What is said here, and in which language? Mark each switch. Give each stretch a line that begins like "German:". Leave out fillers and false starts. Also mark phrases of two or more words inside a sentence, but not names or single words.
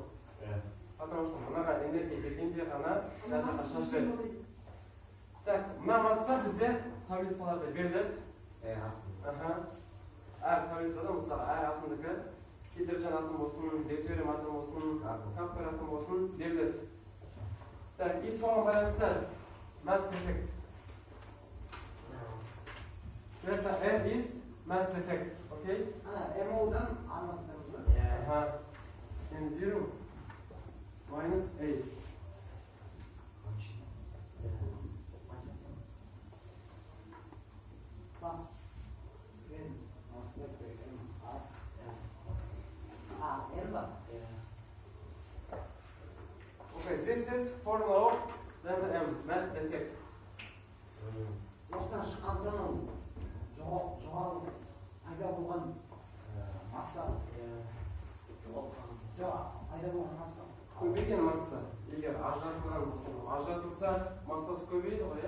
Russian: Потому что
Kazakh: мынаға энергия бергенде ғана жаққа шашырайды. Так, мына масса бізде таблицаларда беріледі. Әр таблицада, мысалы, әр атомдікі гидрожен атом болсын, deuterium атом болсын, капер атом болсын беріледі.
Russian: Так, и
Kazakh: соған байланысты
English: mass defect. Это M is mass defect, okay? MO-дан армасында M0 minus A. plus N multiplied by M R.
Kazakh: N бар.
English: Okay, this is formula of M, mass defect.
Kazakh: Осыдан шыққан соң жоғары пайда болған масса. Пайда болған масса. Көбейген масса, егер ажыратылған болса, ажыратылса массасы көбейді ғой, иә?